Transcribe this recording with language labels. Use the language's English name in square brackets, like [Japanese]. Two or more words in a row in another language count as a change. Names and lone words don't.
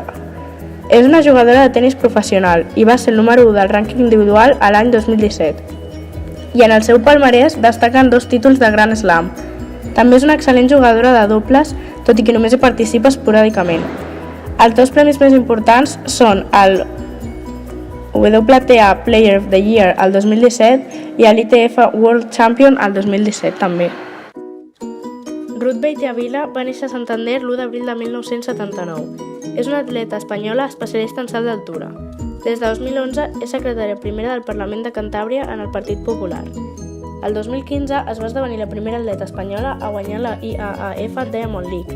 [Catalan] És una jugadora de tennis professional i va ser el número 1 del rànquing individual a l'any 2017. I en el seu palmarès destaquen 2 títols de Grand Slam. També és una excel·lent jugadora de dobles, tot i que només hi participa esporàdicament. Els 2 premis més importants són el WTA Player of the Year el 2017 i l'ITF World Champion el 2017 també. Ruth Beitia-Vila va néixer a Santander l'1 d'abril de 1979. És una atleta espanyola especialista en salt d'altura. Des de 2011 és secretària primera del Parlament de Cantàbria en el Partit Popular. El 2015 es va esdevenir la primera atleta espanyola a guanyar la IAAF Diamond League.